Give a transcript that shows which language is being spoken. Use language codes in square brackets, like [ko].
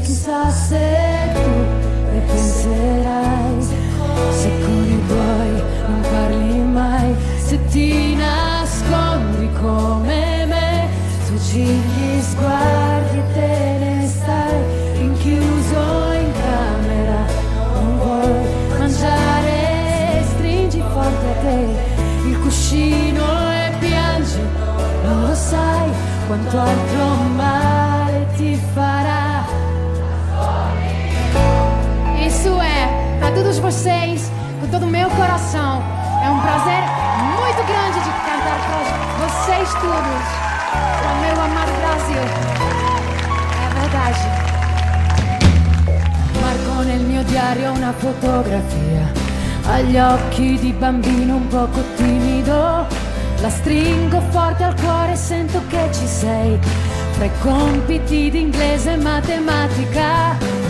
[it] Chissà se tu ne penserai, se con i tuoi non parli mai, se ti nascondi come me, fuggi gli sguardi e te ne stai rinchiuso in camera. Non vuoi mangiare, stringi forte a te il cuscino e piangi, non lo sai quanto altro male ti fará. [pt] Isso é para todos vocês, com todo o meu coração. É um prazer muito grande de cantar para vocês todos, para o meu amado Brasil. É verdade. [it] Marco nel mio diario una fotografia, agli occhi di bambino un poco timido. La stringo forte al cuore e sento che ci sei, fra i compiti di inglese e matematica.